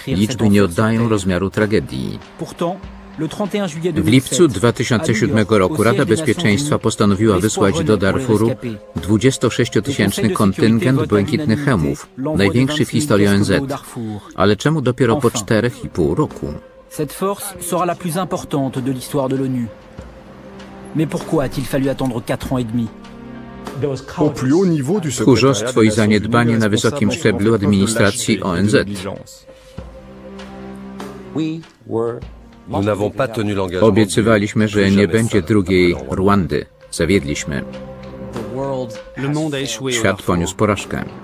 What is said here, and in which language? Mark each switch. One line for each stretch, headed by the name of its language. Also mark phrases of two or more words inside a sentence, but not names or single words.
Polish: Liczby nie oddają rozmiaru tragedii. W lipcu 2007 roku Rada Bezpieczeństwa postanowiła wysłać do Darfuru 26-tysięczny kontyngent błękitnych hełmów, największy w historii ONZ. Ale czemu dopiero po 4,5 roku?
French: Cette force sera la plus importante de l'histoire de l'ONU. Mais pourquoi a-t-il fallu attendre 4 ans et demi?
Polish: Tchórzostwo i zaniedbanie na wysokim szczeblu administracji ONZ. Obiecywaliśmy, że nie będzie drugiej Rwandy. Zawiedliśmy. Świat poniósł porażkę.